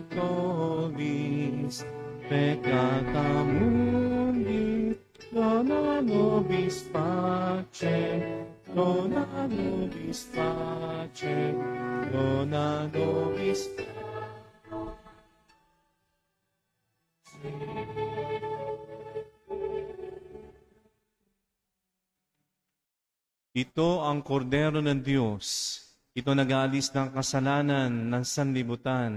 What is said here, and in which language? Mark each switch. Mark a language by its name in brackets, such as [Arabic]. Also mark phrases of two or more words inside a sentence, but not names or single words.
[Latin] tollis peccata mundi, dona nobis pacem, dona nobis pacem, dona nobis [Filipino] Ito ang kordero ng Diyos. Ito nag-aalis ng kasalanan ng sanlibutan.